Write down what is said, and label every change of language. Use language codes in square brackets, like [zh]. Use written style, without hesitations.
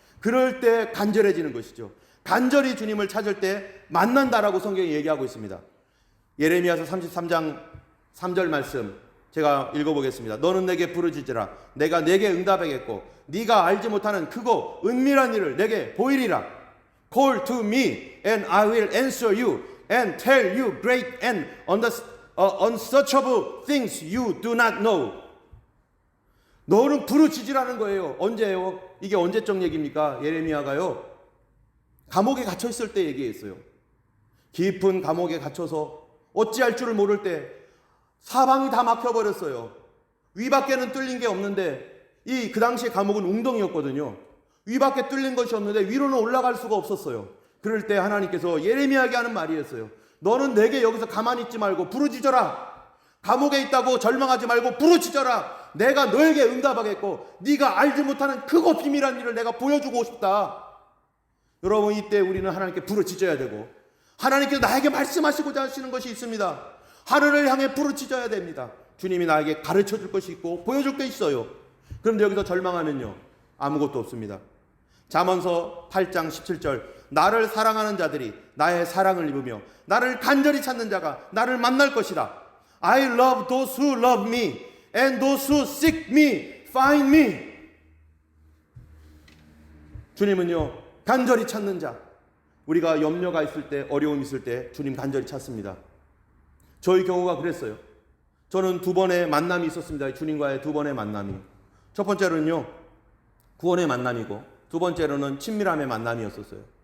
[ko] 그럴 때 간절해지는 것이죠. 간절히 주님을 찾을 때 만난다라고 성경이 얘기하고 있습니다. 예레미야서 33장 3절 말씀 제가 읽어보겠습니다. 너는 내게 부르짖으라. 내가 내게 응답하겠고 네가 알지 못하는 크고 은밀한 일을 내게 보이리라. [en] Call to me and I will answer you and tell you great and unsearchable things you do not know. [ko] 너는 부르짖으라는 거예요. 언제예요? 이게 언제적 얘기입니까? 예레미야가요. 감옥에 갇혀 있을 때 얘기했어요. 깊은 감옥에 갇혀서 어찌할 줄을 모를 때 사방이 다 막혀버렸어요. 위밖에는 뚫린 게 없는데 그 당시에 감옥은 웅덩이였거든요. 위밖에 뚫린 것이 없는데 위로는 올라갈 수가 없었어요. 그럴 때 하나님께서 예레미야에게 하는 말이었어요. 너는 내게 여기서 가만히 있지 말고 부르짖어라. 감옥에 있다고 절망하지 말고 부르짖어라. 내가 너에게 응답하겠고 네가 알지 못하는 크고 비밀한 일을 내가 보여주고 싶다. 여러분, 이때 우리는 하나님께 부르짖어야 되고 하나님께서 나에게 말씀하시고자 하시는 것이 있습니다. 하늘을 향해 부르짖어야 됩니다. 주님이 나에게 가르쳐줄 것이 있고 보여줄 게 있어요. 그런데 여기서 절망하면요, 아무것도 없습니다. 잠언서 8장 17절 나를 사랑하는 자들이 나의 사랑을 입으며 나를 간절히 찾는 자가 나를 만날 것이다. [en] I love those who love me and those who seek me find me. [ko] 주님은요, 간절히 찾는 자, 우리가 염려가 있을 때, 어려움이 있을 때 주님 간절히 찾습니다. 저희 경우가 그랬어요. 저는 두 번의 만남이 있었습니다. 주님과의 두 번의 만남이. 첫 번째로는요, 구원의 만남이고 두 번째로는 친밀함의 만남이었었어요.